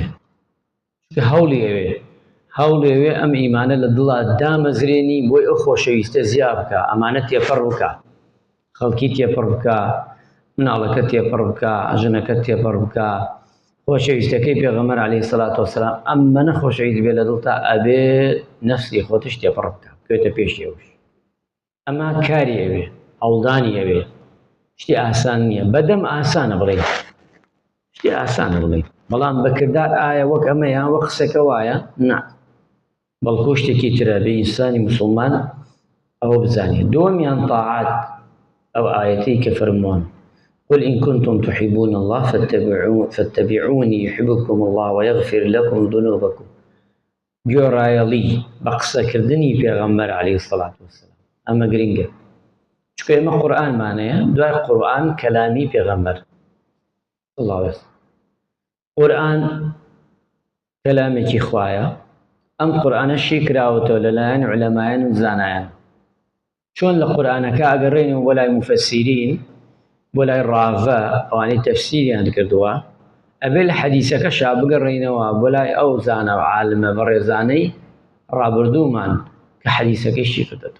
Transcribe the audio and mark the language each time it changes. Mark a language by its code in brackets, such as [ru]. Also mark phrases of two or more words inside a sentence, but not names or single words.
[ckb] چونکە هەوڵی ئەوێ ئەم ئیمانە لە دڵا دامەزرێنی بۆی ئەو خۆشەویستە زیا بکە، ئەمانە تێپەڕ بکە، خەڵکی تێپەڕ بکە، مناڵەکە تێپەڕ بکە، ژنەکەت تێپەڕ بکە. خۆشەویستەکەی پێغەمبەر [ar] عليه الصلاة والسلام [ckb] ئەمەنە خۆشەویست بێ لە دڵتا، ئەبێ نەفسی خۆتش تێپەڕ بکە، بکوێتە پێشی ئەوش. ئەمە کاری ئەوێ، هەوڵدانی ئەوێ، شتی ئاسان نییە. بەدەم ئاسانە بڵێین، شتی ئاسانە بڵێین، بەڵام بەکردار ئایا وەک ئەمە یان وەک قسەکە وایە؟ نا، بەڵکو شتێکی ترە بێ ئینسانی مسلمان ئەوە بزانێت. دووەمیان تاعات، ئەو ئایەتەی کە فەرمووان [ar] قل إن كنتم تحبون الله فاتبعوني يحببكم الله ويغفر لكم ذنوبكم. [ckb] گۆڕایەڵی بە قسەکردنی پێغەمبەر [ar] عليه الصلاة والسلام [ckb] ئەمە گرنگە، چونکە ئێمە قورئانمانەیە، دوای قورئان کەلامی پێغەمبەر [ar] صلی الله عليه وسلم. [ckb] قورئان کەلامێکی خوایە، ئەم قورئانەشی کراوەتەوە لەلایەن عولەمایان و زانایان. چۆن لە قورئانەکە ئەگەڕێنەوە بۆ لای مفەسیرین، بۆ لای ڕاڤە ئەوانەی تەفسیریان کردووە، ئەبێ لە حەدیسەکەشا بگەڕێنەوە بۆ لای ئەو زانە و عالمە بەڕێزانەی ڕابردوومان کە حەدیسەکەی چی کردەوە.